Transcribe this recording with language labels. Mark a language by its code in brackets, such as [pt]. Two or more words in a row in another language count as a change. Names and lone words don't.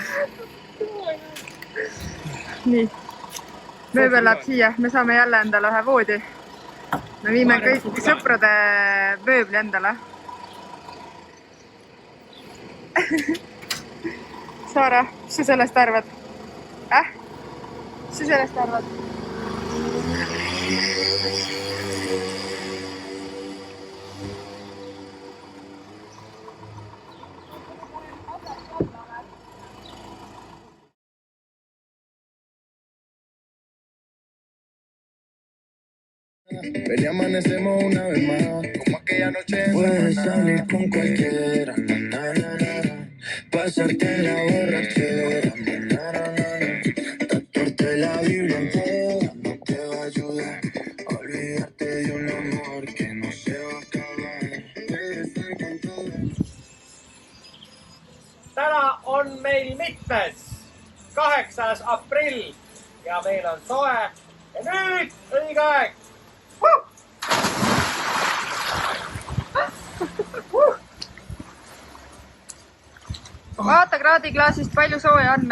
[et] Nii. Mööbel läheb siia. Me saame jälle endale ühe voodi. Me viime kõik sõprade mööbli endale. Saare, mis sa sellest arvad? Mis sa sellest arvad? [es] Ven y amanecemos una vez más, como aquella noche. Puedes salir con cualquiera, pasarte en la borrachera, tatuarte la Biblia entera no te va a ayudar a olvidarte de un amor que no se va a acabar. Regresar con todo. [et] Täna on meil mitmes 8. aprill ja meil on soe ja nüüd õige aeg. Vaata kraadiklaasist, palju sooja on.